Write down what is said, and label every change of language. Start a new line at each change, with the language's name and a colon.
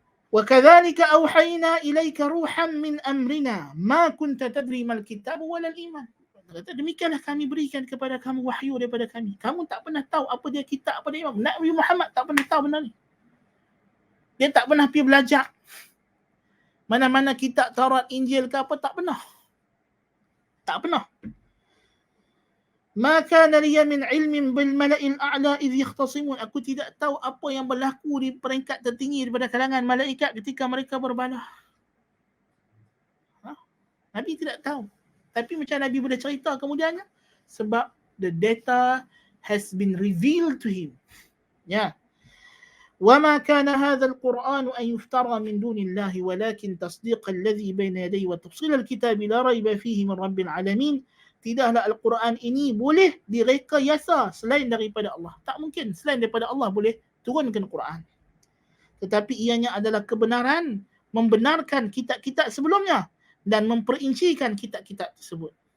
Arabic: وكذلك أوحينا إليك روحا من أمرنا ما كنت تدري ما الكتاب ولا الإيمان.
Malay: Demikianlah kami berikan kepada kamu wahyu daripada kami. Kamu tak pernah tahu apa dia kitab, apa dia iman. Nabi Muhammad tak pernah tahu benda ni. Dia tak pernah pergi belajar mana-mana kitab Taurat, Injil ke apa, tak pernah. Tak pernah.
Arabic: Ma kana liya min ilmin bil mala'il a'la idh yakhtasimun.
Malay: Aku tidak tahu apa yang berlaku di peringkat tertinggi daripada kalangan malaikat ketika mereka berbalah. Nabi tidak tahu. Tapi macam Nabi boleh cerita kemudiannya? Sebab
English: the data has been revealed to him.
Malay: Ya.
Arabic: وما كان هذا القرآن أن يفترى من دون الله ولكن تصديق الذي بين يديه وتفصيل الكتاب لا ريب فيه من رب العالمين.
Malay: Tidaklah Al-Quran ini boleh direkayasa selain daripada Allah. Tak mungkin selain daripada Allah boleh turunkan Quran. Tetapi ianya adalah kebenaran, membenarkan kitab-kitab sebelumnya dan memperincikan kitab-kitab tersebut.